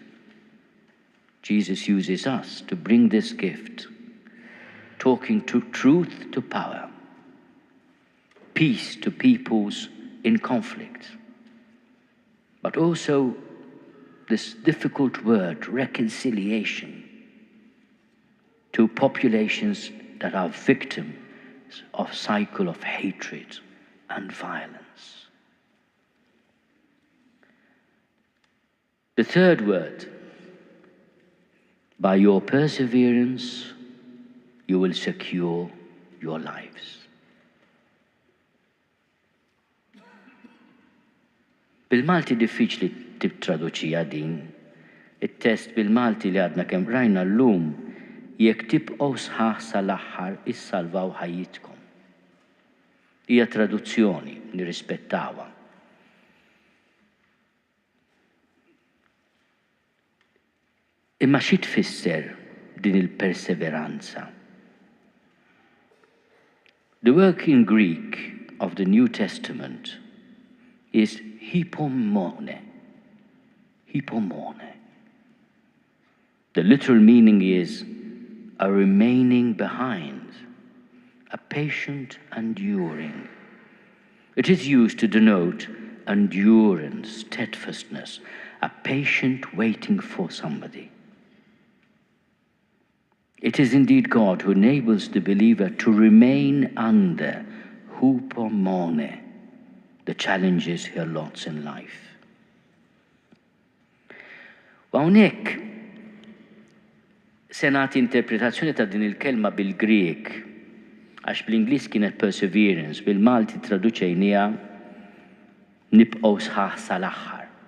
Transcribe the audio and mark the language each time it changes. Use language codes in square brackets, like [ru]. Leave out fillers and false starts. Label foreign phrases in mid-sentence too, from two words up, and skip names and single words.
[en] Jesus uses us to bring this gift, talking to truth to power, peace to peoples in conflict, but also this difficult word, reconciliation, to populations that are victims of cycle of hatred and violence. The third word, by your perseverance, you will secure your lives. [mt] Bil-Malti diffiċli tibtraduċija din. Il-test bil-Malti li għadna kemm rajna llum jekk tibqgħu sħaħ sal-aħħar issalvaw ħajjitkom. Hija traduzzjoni, nirrispettawha. Imma xi tfisser din il-perseveranza? [en] The working Greek of the New Testament is hypomone. Hypomone. The literal meaning is a remaining behind, a patient enduring. It is used to denote endurance, steadfastness, a patient waiting for somebody. It is indeed God who enables the believer to remain under hypomone, the challenges he allots in life. [mt] Hawnhekk se nagħti interpretazzjoni ta' din il-kelma bil-Grieg, għax bl-Ingliż kienet perseverance, bil-Malti traduċejniha nibqgħu sħaħ sal-aħħar.